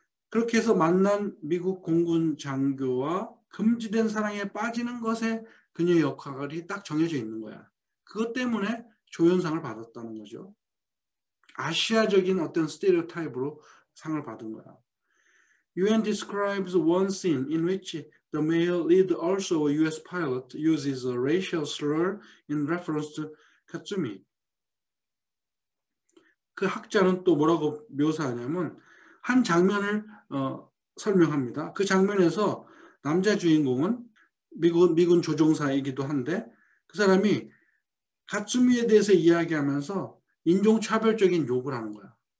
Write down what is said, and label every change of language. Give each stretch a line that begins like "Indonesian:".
Korean: 그렇게 해서 만난 미국 공군 장교와 금지된 사랑에 빠지는 것에 그녀의 역할이 딱 정해져 있는 거야. 그것 때문에 조연상을 받았다는 거죠. 아시아적인 어떤 스테레오타입으로 상을 받은 거야.
English: UN describes one scene in which the male lead, also a US pilot, uses a racial slur in reference to Katsumi.
Korean: 그 학자는 또 뭐라고 묘사하냐면 한 장면을 설명합니다. 그 장면에서 남자 주인공은 미군 조종사이기도 한데 그 사람이 가츠미에 대해서 이야기하면서 인종차별적인 욕을 하는 거야.